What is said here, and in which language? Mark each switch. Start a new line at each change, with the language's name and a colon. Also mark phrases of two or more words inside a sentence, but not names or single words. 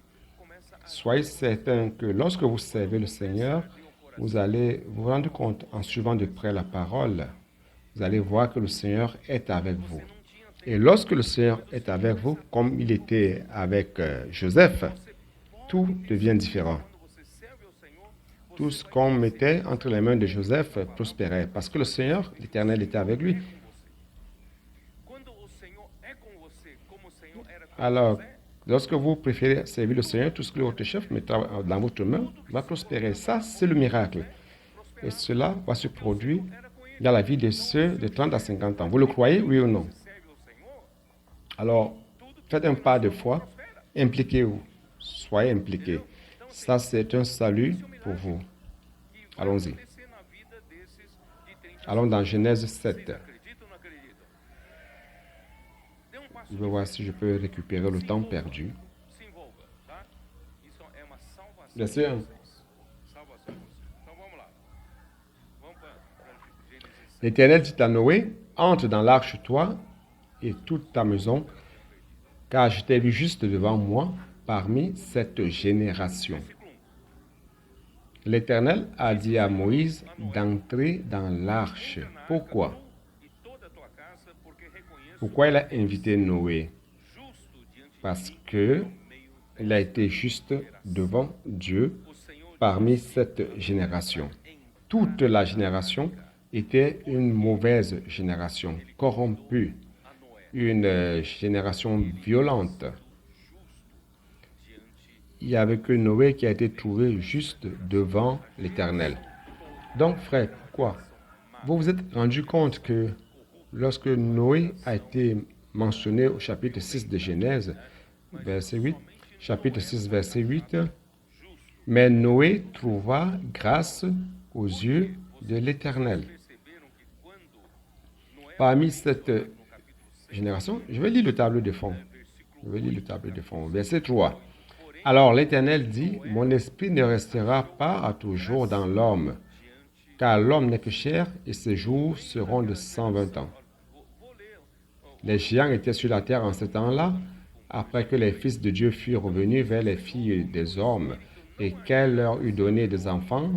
French: Soyez certain que lorsque vous servez le Seigneur, vous allez vous rendre compte en suivant de près la parole, vous allez voir que le Seigneur est avec vous. Et lorsque le Seigneur est avec vous, comme il était avec Joseph, tout devient différent. Tout ce qu'on mettait entre les mains de Joseph prospérait, parce que le Seigneur, l'Éternel, était avec lui.
Portuguese: Quando o Senhor é com você, como o Senhor era com
French: Alors,
Portuguese: José,
French: lorsque vous préférez servir le Seigneur, tout ce que votre chef mettra dans votre main va prospérer. Ça, c'est le miracle. Et cela va se produire dans la vie de ceux de 30 à 50 ans. Vous le croyez, oui ou non?
Portuguese: serve ao Senhor,
French: Alors, faites un pas de foi, impliquez-vous, soyez impliqués. Ça, c'est un salut pour vous. Allons-y.
Portuguese: acontecer na vida desses de 30
French: Allons dans Genèse 7.
Portuguese: acredita ou não acredita? Dê passo,
French: Je vais voir si je peux récupérer le temps perdu.
Portuguese: se envolva, tá? Isso é uma salvação.
French: Bien sûr.
Portuguese: Salvação para você. Então vamos lá. Vamos para Gênesis 7.
French: L'Éternel dit à Noé, entre dans l'arche toi et toute ta maison, car je t'ai vu juste devant moi parmi cette génération. L'Éternel a dit à Moïse d'entrer dans l'arche. Pourquoi?
Portuguese: E toda a tua casa, porque reconheço
French: Pourquoi il a invité Noé?
Portuguese: justo diante de
French: Parce que il a été juste devant Dieu
Portuguese: o Senhor
French: parmi cette génération. Toute la génération était une mauvaise génération, corrompue,
Portuguese: a Noé,
French: une génération violente.
Portuguese: diante
French: Il n'y avait que Noé qui a été trouvé juste devant l'Éternel. Donc, frère, pourquoi? Vous vous êtes rendu compte que lorsque Noé a été mentionné au chapitre 6 de Genèse, verset 8, chapitre 6, verset 8, mais Noé trouva grâce aux yeux de l'Éternel.
Portuguese: perceberam que quando Noé,
French: Parmi cette
Portuguese: no capítulo 6,
French: génération. Je vais lire le tableau de fond. Je vais lire le tableau de fond. Verset 3. Alors l'Éternel dit, mon esprit ne restera pas à toujours dans l'homme, car l'homme n'est que chair et ses jours seront de 120 ans. Les géants étaient sur la terre en ce temps-là, après que les fils de Dieu furent revenus vers les filles des hommes et qu'elle leur eut donné des enfants.